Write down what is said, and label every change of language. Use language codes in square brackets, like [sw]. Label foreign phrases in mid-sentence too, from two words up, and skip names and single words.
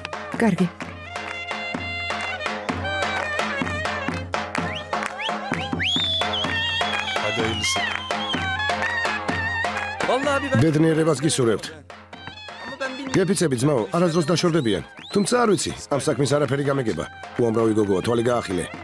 [ka] კარგი. [tr] Hadi hayırlısı. Vallahi ben... [ka] ბედნიერებას გისურვებთ. [tr] Ama ben bilmiyorum. [ka] გეფიცები ძმაო, არასდროს დაშორდებიან. თუმცა არ ვიცი, ამ საქმის არაფერი გამეგება. უამრავი გოგოა, თვალი გაახილე.